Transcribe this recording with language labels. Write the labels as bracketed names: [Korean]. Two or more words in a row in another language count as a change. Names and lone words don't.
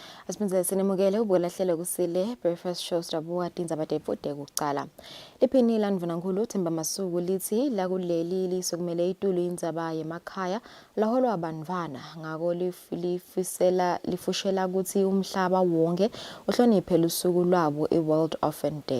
[Swati] Asibenze sinemukele ubulahlelo Kusile [English] breakfast show [Swati] sidabuka tindzaba tefude kucala. Liphini landvunankulu Themba Masuku lithi la kuleli lisokumele itulu indzaba yemakhaya laholwa bantfwana ngako lifushela kutsi umhlaba wonke uhloniphe lusuku lwabo World Orphan Day.